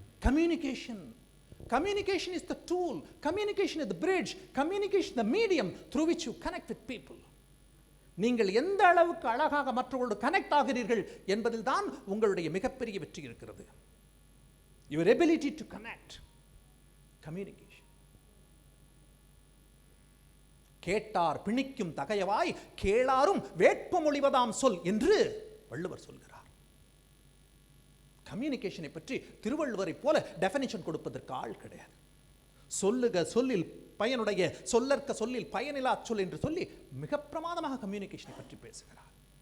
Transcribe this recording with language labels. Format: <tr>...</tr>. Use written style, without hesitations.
<en>Communication is the tool, communication is the bridge, communication is the medium through which you connect with people.</en> <ta>நீங்கள் எந்த அளவுக்கு அழகாக மற்றவர்களோடு connect ஆகிறீர்கள் என்பதில் தான் உங்களுடைய மிகப்பெரிய வெற்றி இருக்கிறது.</ta> <en>Your ability to connect, communication.</en> <ta>கேட்டார் பிணிக்கும் தகையவாய் கேளாரும் வேட்பமொழிவதாம் சொல் என்று வள்ளுவர் சொல்கிறார். கம்யூனிகேஷனை பற்றி திருவள்ளுவரை போல டெஃபினிஷன் கொடுப்பதற்கு ஆள் கிடையாது. சொல்லுக சொல்லில் பயனுடைய, சொல்லற்க சொல்லில் பயனிலா சொல் என்று சொல்லி மிக பிரமாதமாக கம்யூனிகேஷனை பற்றி பேசுகிறார்.</ta>